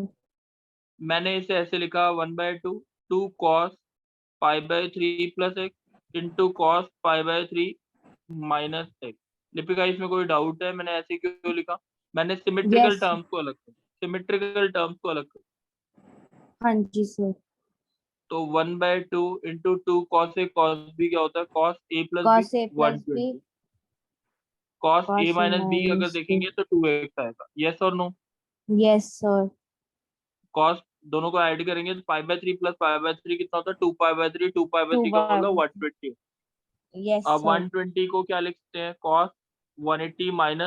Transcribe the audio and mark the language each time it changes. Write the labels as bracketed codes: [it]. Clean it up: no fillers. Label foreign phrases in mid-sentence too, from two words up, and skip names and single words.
[hi] मैंने इसे ऐसे लिखा [en] 1/2 2 cos π/3 plus x into cos π/3 minus x. [hi] लिपिका इसमें कोई डाउट है मैंने ऐसे क्यों लिखा? मैंने सिमेट्रिकल [en] Yes. [hi] टर्म्स को अलग कर, [en] symmetrical terms [hi] को अलग कर, हाँ जी सर। तो [en] 1/2 into 2 cos a cos b [hi] क्या होता है, [en] cos a plus Cos b A plus 120। B. cos a Cos A माइनस b अगर minus B. [hi] देखेंगे तो 2x आएगा। यस और नो? [en] Yes, sir. [hi] cos दोनों को ऐड करेंगे तो [en] π/3 plus π/3 [hi] कितना होता है, 2π/3, 2π/3 का होगा 120। [en] Yes, [hi] अब [en] sir. [hi] 120 को क्या लिख सकते हैं, [en] cos 180 minus